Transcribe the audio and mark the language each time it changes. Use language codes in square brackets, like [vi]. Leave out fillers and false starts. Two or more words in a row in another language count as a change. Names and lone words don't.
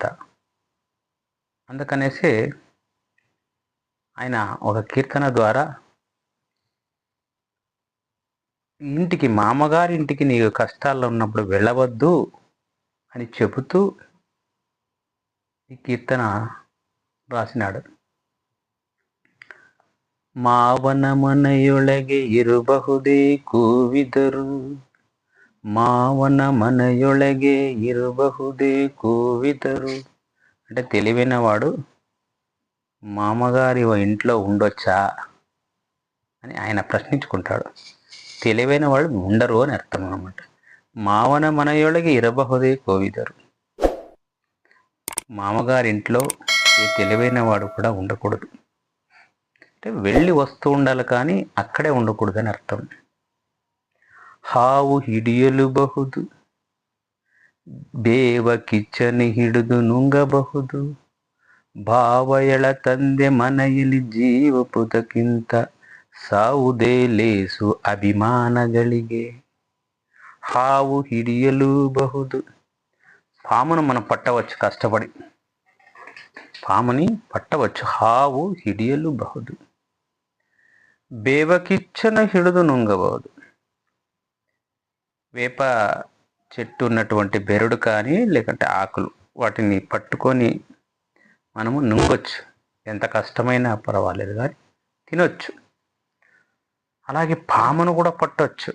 [te] అందుకనేసి ఆయన ఒక కీర్తన ద్వారా ఇంటికి, మామగారి ఇంటికి నీకు కష్టాల్లో ఉన్నప్పుడు వెళ్ళవద్దు అని చెబుతూ ఈ కీర్తన రాసినాడు. [kn] ಮಾವನ ಮನೆಯೊಳಗೆ ಇರಬಹುದೇ ಕೂವಿದರು, ಮಾವನ ಮನೆಯೊಳಗೆ ಇರಬಹುದೇ ಕೋವಿದರು. [te] అంటే తెలివైన వాడు మామగారి ఇంట్లో ఉండొచ్చా అని ఆయన ప్రశ్నించుకుంటాడు. తెలివైన వాళ్ళు ఉండరు అని అర్థం అన్నమాట. [kn] ಮಾವನ ಮನೆಯೊಳಗೆ ಇರಬಹುದೇ ಕೋವಿದರು. [te] మామగారి ఇంట్లో ఏ తెలివైన వాడు కూడా ఉండకూడదు. అంటే వెళ్ళి వస్తూ ఉండాలి, కానీ అక్కడే ఉండకూడదని అర్థం. [kn] ಹಾವು ಹಿಡಿಯಲುಬಹುದು, ಬೇವ ಕಿಚ್ಚನೆ ಹಿಡಿದು ನುಂಗಬಹುದು, ಭಾವಯಳ ತಂದೆ ಮನೆಯಲ್ಲಿ ಜೀವಪುತಕ್ಕಿಂತ ಸಾವುದೇ ಲೇಸು అభిమానಗಳಿಗೆ. ಹಾವು ಹಿಡಿಯಲುಬಹುದು. [te] పామును మనం పట్టవచ్చు కష్టపడి, పాముని పట్టవచ్చు. [kn] ಹಾವು ಹಿಡಿಯಲುಬಹುದು, ಬೇವకిచ్చన ಹಿಡಿದು ನುంగಬಹುದು. [te] వేప చెట్టు ఉన్నటువంటి బెరడు కానీ, లేకుంటే ఆకులు, వాటిని పట్టుకొని మనము నుంగొచ్చు. ఎంత కష్టమైనా పర్వాలేదు కానీ తినొచ్చు. అలాగే పామును కూడా పట్టవచ్చు.